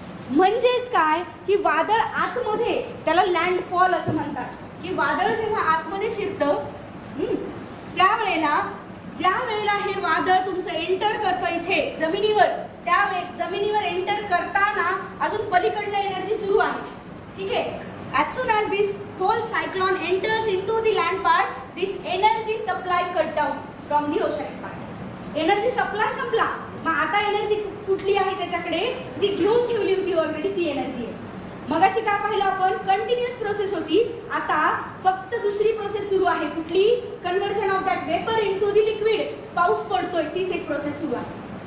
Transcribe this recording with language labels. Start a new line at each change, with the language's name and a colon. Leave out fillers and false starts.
Marathi: म्हणजेच काय की वादळ आतमध्ये, त्याला लँडफॉल असं म्हणतात, की वादळ जेव्हा आतमध्ये शिरतं त्यावेळेला ज्या वेळेला हे वादळ तुमचं एंटर करतं इथे जमिनीवर, त्यावेळी जमिनीवर एंटर करताना अजून पलीकडलं एनर्जी सुरू आहे. ठीक आहे.
English: As soon as this whole cyclone enters into the land part, this energy supply cut down from the ocean part.
Marathi: Energy supply संपला. मग आता एनर्जी कुठली आहे त्याच्याकडे? जी घेऊन ठेवली होती ऑलरेडी ती एनर्जी आहे. मगाशी काय पाहिलं आपण? कंटिन्युअस प्रोसेस होती. आता फक्त दुसरी प्रोसेस सुरू आहे. कुठली?
English: Conversion of that vapour into the liquid.
Marathi: पाऊस पडतोय, तीच एक प्रोसेस सुरू आहे.